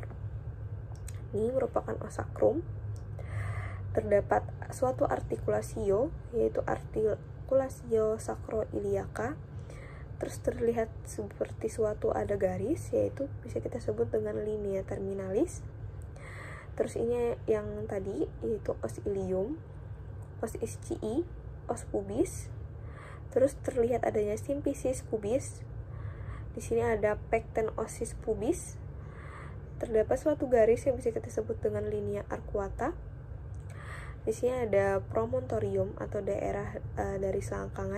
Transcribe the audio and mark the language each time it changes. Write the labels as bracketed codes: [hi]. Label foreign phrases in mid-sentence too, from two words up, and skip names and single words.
[id] Ini merupakan [la] os sacrum. [id] Terdapat suatu artikulasio, yaitu [la] artikulasio sacroiliaca. [id] Terus terlihat seperti suatu ada garis, yaitu bisa kita sebut dengan [la] linea terminalis. [id] Terus ini yang tadi yaitu [la] os ilium, os ischii, os pubis. [id] Terus terlihat adanya [la] simfisis pubis. [id] Di sini ada [la] pecten ossis pubis. [id] Terdapat suatu garis yang bisa kita sebut dengan [la] linea arcuata. [id] Di sini ada promontorium atau daerah dari selangkangan.